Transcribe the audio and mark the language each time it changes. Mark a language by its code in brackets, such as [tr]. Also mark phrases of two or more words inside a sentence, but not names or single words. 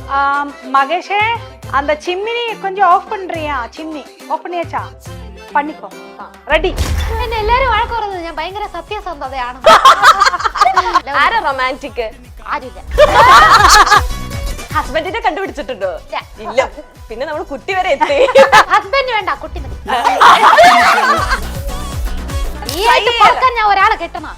[ta] மகேஷே அந்த சிம்மினி கொஞ்சம் ஆஃப் பண்றியா? சிம்னி ஆஃப் பண்ணியாச்சா? பண்ணிக்கோ. [ml] റെഡി. എന്നെ എല്ലാരും വഴക്ക് പറയുന്നത് ഞാൻ ഭയങ്കര സത്യസന്ധതയാണ്. ആരാ റൊമാൻറ്റിക്? ആരുമില്ല. ഹസ്ബൻഡിനെ കണ്ടുപിടിച്ചിട്ടുണ്ടോ? ഇല്ല. പിന്നെ നമ്മൾ കുട്ടി വരെ എത്തി. ഹസ്ബൻഡ് വേണ്ട, കുട്ടി മതി. ഞാൻ ഒരാളെ കെട്ടണം.